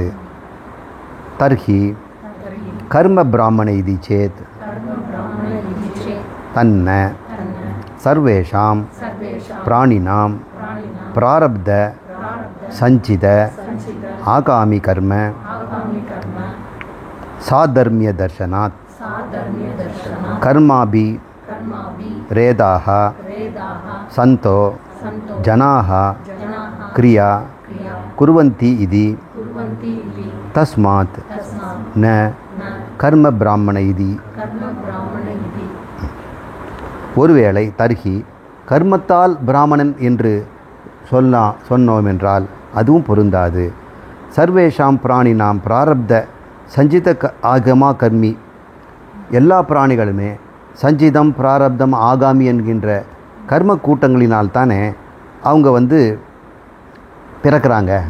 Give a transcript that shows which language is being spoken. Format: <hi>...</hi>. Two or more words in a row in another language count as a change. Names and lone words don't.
<sa>तर्हि कर्म ब्राह्मण इति चेत् तन्न सर्वेषां प्राणिनां प्रारब्ध सञ्चित आगामि कर्म साधर्म्य दर्शनात् कर्मापि कर्माभि ரேதாக वेदाः சந்தோ सन्तो ஜனாக जनाः கிரியா क्रिया कुर्वन्ति इति कुर्वन्ति इति தஸ்மாத் तस्मात् ந न कर्म ब्राह्मण इति. कर्म ब्राह्मण इति</sa> <ta>ஒருவேளை தர்ஹி கர்மத்தால் பிராமணன் என்று சொன்னோம் என்றால் அதுவும் பொருந்தாது.</ta> <sa>सर्वेषां प्राणिनां प्रारब्ध सञ्चित आगमा कर्मि,</sa> <ta>எல்லா பிராணிகளுமே சஞ்சிதம் பிராரப்தம் ஆகாமி என்கின்ற கர்ம கூட்டங்களினால் தானே அவங்க பிறக்கிறாங்க.</ta>